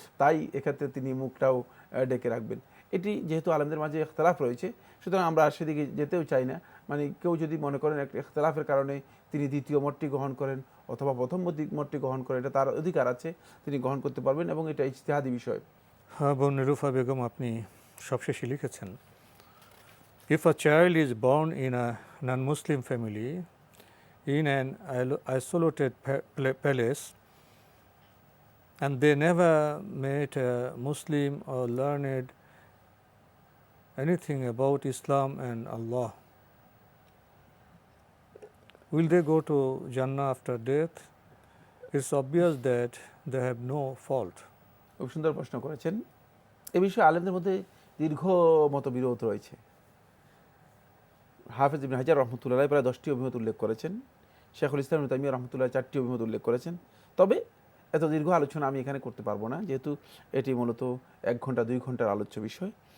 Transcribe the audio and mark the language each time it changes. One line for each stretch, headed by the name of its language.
Bangla: তাই এক্ষেত্রে তিনি মুখটাও ডেকে রাখবেন। এটি যেহেতু আলেমদের মাঝে ইখতিলাফ রয়েছে, সুতরাং আমরা সেদিকে যেতেও চাই না। মানে কেউ যদি মনে করেন একটা ইখতিলাফের কারণে তিনি দ্বিতীয় মতটি গ্রহণ করেন অথবা প্রথম মতটি গ্রহণ করেন, এটা তার অধিকার আছে, তিনি গ্রহণ করতে পারবেন, এবং এটা ইজতিহাদি বিষয়। হ্যাঁ, বোন নীলুফা বেগম, আপনি সবশেষে লিখেছেন,
English: if a child is born in a non-Muslim family in an isolated palace, and they never met a Muslim or learned anything about Islam and Allah. Will they go to Jannah after death? It's obvious that they have no fault.
Bangla: খুব সুন্দর প্রশ্ন করেছেন। এ বিষয়ে আলেমদের মধ্যে দীর্ঘ মতবিরোধ রয়েছে। হাফেজ ইবনে হাজার রহমতুল্লাহ প্রায় 10টি অভিমত উল্লেখ করেছেন, শেখুল ইসলাম ইবনে তাইমিয়া রহমতুল্লাহ 4টি অভিমত উল্লেখ করেছেন। তবে এত দীর্ঘ আলোচনা আমি এখানে করতে পারবো না, যেহেতু এটি মূলত 1 ঘন্টা 2 ঘন্টার আলোচ্য বিষয়।